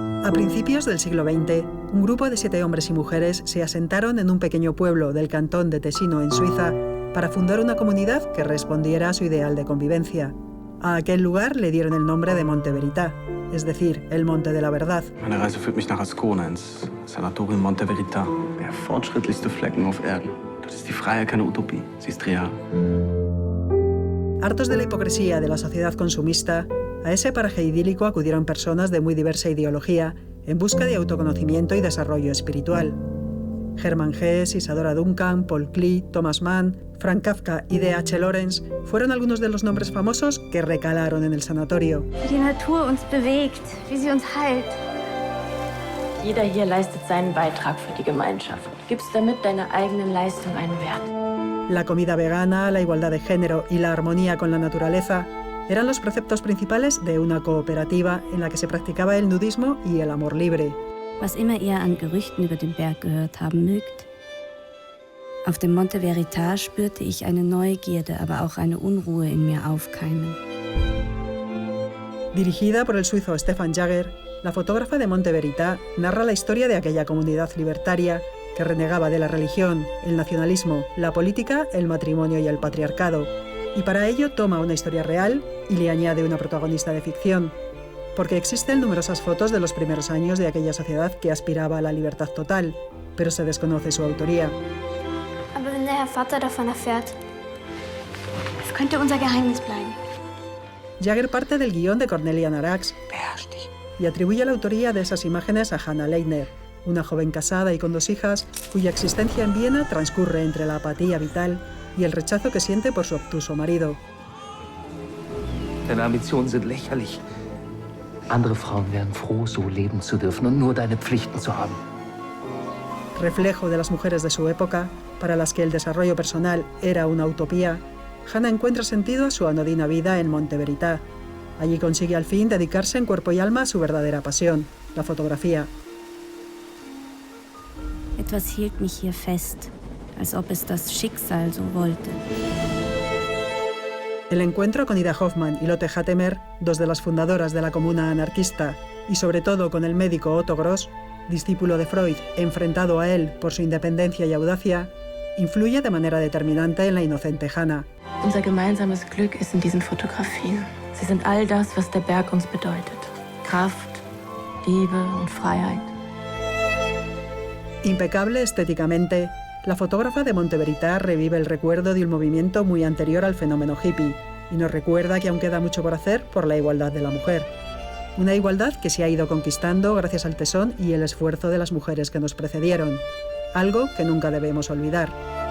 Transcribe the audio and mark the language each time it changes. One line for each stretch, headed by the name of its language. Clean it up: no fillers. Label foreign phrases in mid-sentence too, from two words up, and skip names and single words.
Spanish: A principios del siglo XX, un grupo de 7 hombres y mujeres se asentaron en un pequeño pueblo del cantón de Tesino, en Suiza, para fundar una comunidad que respondiera a su ideal de convivencia. A aquel lugar le dieron el nombre de Monte Verità, es decir, el Monte de la Verdad.
German: Meine Reise führt mich nach Ascona, ins Sanatorium Monte Verità. Der fortschrittlichste Flecken auf Erden. Dort ist die Freiheit keine Utopie, sie ist real.
Spanish: Hartos de la hipocresía de la sociedad consumista, a ese paraje idílico acudieron personas de muy diversa ideología en busca de autoconocimiento y desarrollo espiritual. Hermann Hesse, Isadora Duncan, Paul Klee, Thomas Mann, Frank Kafka y D.H. Lawrence fueron algunos de los nombres famosos que recalaron en el sanatorio.
German: Wie die Natur uns bewegt, wie sie uns heilt. Jeder hier leistet seinen Beitrag für die Gemeinschaft. Gibst damit deiner eigenen Leistung einen Wert.
Spanish: La comida vegana, la igualdad de género y la armonía con la naturaleza eran los preceptos principales de una cooperativa en la que se practicaba el nudismo y el amor libre.
German: Was immer ihr an Gerüchten über den Berg gehört haben mögt. Auf dem Monte Verità spürte ich eine Neugierde, aber auch eine Unruhe in mir aufkeimen.
Spanish: Dirigida por el suizo Stefan Jager, la fotógrafa de Monte Verità narra la historia de aquella comunidad libertaria que renegaba de la religión, el nacionalismo, la política, el matrimonio y el patriarcado. Y para ello toma una historia real y le añade una protagonista de ficción, porque existen numerosas fotos de los primeros años de aquella sociedad que aspiraba a la libertad total, pero se desconoce su autoría.
German: Aber wenn der Herr Vater davon erfährt, es könnte unser Geheimnis bleiben.
Spanish: Jager parte del guión de Cornelia Narax y atribuye la autoría de esas imágenes a Hannah Leitner, una joven casada y con 2 hijas cuya existencia en Viena transcurre entre la apatía vital y el rechazo que siente por su obtuso marido.
German: Deine Ambitionen sind lächerlich. Andere Frauen wären froh, so leben zu dürfen und nur deine Pflichten zu haben.
Spanish: Reflejo de las mujeres de su época, para las que el desarrollo personal era una utopía, Hannah encuentra sentido a su anodina vida en Monte Verità. Allí consigue al fin dedicarse en cuerpo y alma a su verdadera pasión, la fotografía.
German: Etwas hielt mich hier fest, als ob es das Schicksal so wollte.
Spanish: El encuentro con Ida Hoffmann y Lotte Hattemer, 2 de las fundadoras de la comuna anarquista, y sobre todo con el médico Otto Gross, discípulo de Freud, enfrentado a él por su independencia y audacia, influye de manera determinante en la inocente Hannah.
German: Unser gemeinsames Glück ist in diesen Fotografien. Sie sind all das, was der Berg uns bedeutet. Kraft, Liebe und Freiheit.
Spanish: Impecable estéticamente, la fotógrafa de Monte Verità revive el recuerdo de un movimiento muy anterior al fenómeno hippie y nos recuerda que aún queda mucho por hacer por la igualdad de la mujer. Una igualdad que se ha ido conquistando gracias al tesón y el esfuerzo de las mujeres que nos precedieron, algo que nunca debemos olvidar.